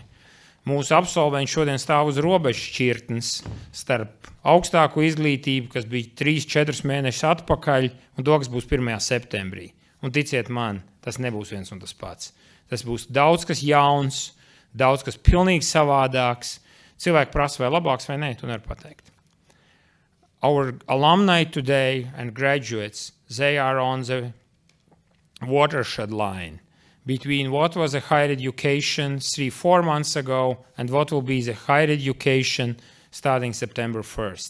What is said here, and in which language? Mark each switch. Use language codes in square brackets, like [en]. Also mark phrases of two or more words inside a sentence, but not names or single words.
[lv] Mūsu absolventi šodien stāv uz robežas šķirtnes starp augstāko izglītību, kas bija 3-4 mēnešus atpakaļ, un to, kas būs 1. septembrī. Un ticiet man, tas nebūs viens un tas pats. Tas būs daudz kas jauns, daudz kas pilnīgi savādāks. Cilvēki prasa, vai labāks vai nē, tu nevar pateikt. [en] Our alumni today and graduates, they are on the watershed line between what was a higher education 3-4 months ago and what will be the higher education starting September 1st.